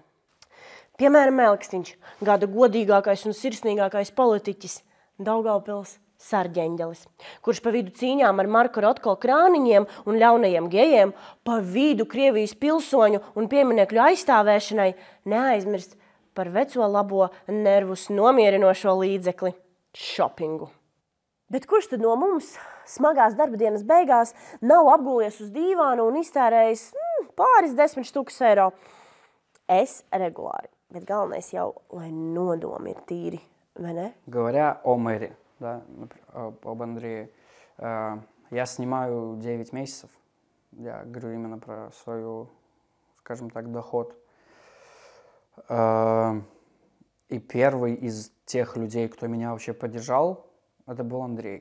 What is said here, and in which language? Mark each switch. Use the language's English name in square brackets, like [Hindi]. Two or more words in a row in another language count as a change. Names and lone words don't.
[Latvian] Piemēram, Elksniņš, gada godīgākais un sirsnīgākais politiķis Daugavpils Sarģeņģelis, kurš pa vidu cīņām ar Marka Rotko krāniņiem un ļaunajiem gejiem, pa vidu Krievijas pilsoņu un pieminekļu aizstāvēšanai neaizmirst par veco labo nervus nomierinošo līdzekli – šopingu. Bet kurš tad no mums smagās darba dienas beigās nav apgulies uz dīvānu un iztērējis pāris 10 000 eiro? Es regulāri. Bet galvenais jau, lai nodomi ir tīri, vai ne? [Russian] Говоря о мэре, да, об Андрее, я снимаю 9 месяцев. Я говорю именно про свою, скажем так, доход. И первый из тех людей, кто меня вообще поддержал, это был Андрей.